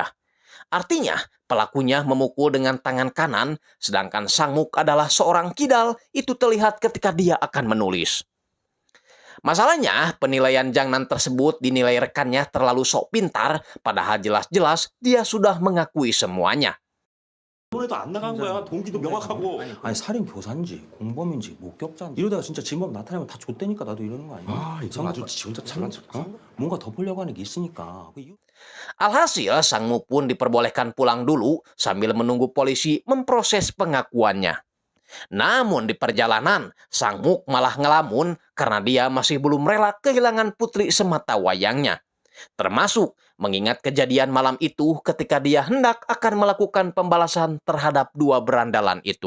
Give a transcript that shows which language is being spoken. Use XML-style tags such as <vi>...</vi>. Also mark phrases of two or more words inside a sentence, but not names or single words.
<id>Artinya, pelakunya memukul dengan tangan kanan, sedangkan Sangmuk adalah seorang kidal, itu terlihat ketika dia akan menulis. Masalahnya, penilaian Jangnan tersebut dinilai rekannya terlalu sok pintar, padahal jelas-jelas dia sudah mengakui semuanya.</id> <ko>이번에도 안 나간 거야. 동기도 명확하고. 아니 살인 교사인지 공범인지 목격자인지 이러다가 진짜 진범 나타나면 다 좆대니까 나도 이러는 거 아니야? 아, 이거 아주 지 혼자 잘난 척. 뭔가 덮으려고 하는 게 있으니까.</ko> <id>Alhasil, Sangmuk pun diperbolehkan pulang dulu sambil menunggu polisi memproses pengakuannya. Namun di perjalanan, Sangmuk malah ngelamun karena dia masih belum rela kehilangan putri semata wayangnya. Termasuk mengingat kejadian malam itu ketika dia hendak akan melakukan pembalasan terhadap dua berandalan itu.</id>